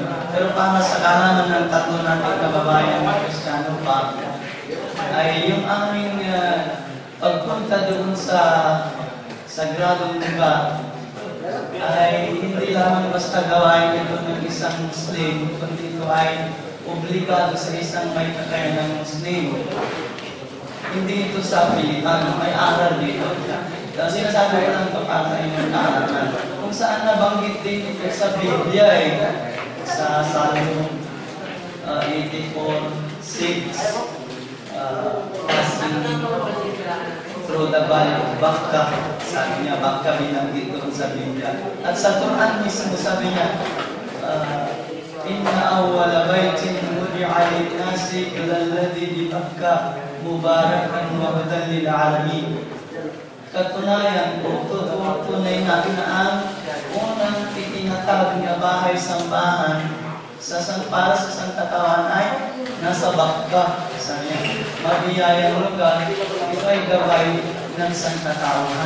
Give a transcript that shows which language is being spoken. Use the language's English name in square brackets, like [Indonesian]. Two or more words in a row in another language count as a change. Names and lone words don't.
[Filipino] Pero para sa kalangan ng tatlo nating kababayan na Kristiyano pa, ay yung aming pagpunta doon sa sagradong lugar ay hindi lamang basta gawain ito ng isang Muslim, kundi ito ay obligado sa isang may kakayanang Muslim. Hindi ito sa pilitan, may aral dito. Sinasabi ko lang ito para sa inyong kaalaman. Kung saan nabanggit din ito sa Biblia sa Psalm 84:6. [English] Through the valley of Bakkah, [Filipino] sabi niya, Bakkah binanggit doon sa Biblia. At sa Quran mismo sabi niya, [Arabic] إن أول بيت وضع للناس للذي ببكة مباركا وهدى للعالمين. [Filipino] Katunayan, tunay natin na ang unang itinatawag na bahay-sambahan para sa sangkatawan ay nasa Bakkah. Sabi niya, mabiyayang lugar, ito ay gabay ng sangkatauhan.